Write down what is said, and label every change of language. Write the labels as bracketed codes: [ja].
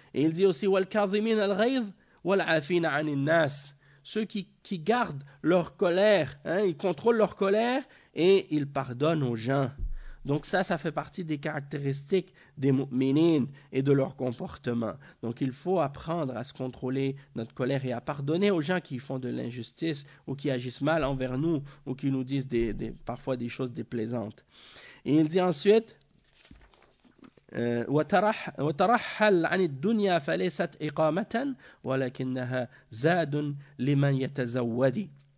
[fr] Et il dit aussi, [ar] وَالْكَاظِمِينَ الْغَيْظَ وَالْعَافِينَ عَنِ النَّاسِ. [fr] Ceux qui gardent leur colère, hein, ils contrôlent leur colère et ils pardonnent aux gens. Donc ça fait partie des caractéristiques des mu'minines et de leur comportement. Donc il faut apprendre à se contrôler notre colère et à pardonner aux gens qui font de l'injustice ou qui agissent mal envers nous ou qui nous disent parfois des choses déplaisantes. Et il dit ensuite, [ar] وترحل عن الدنيا فليست إقامة ولكنها زاد لمن يتزود.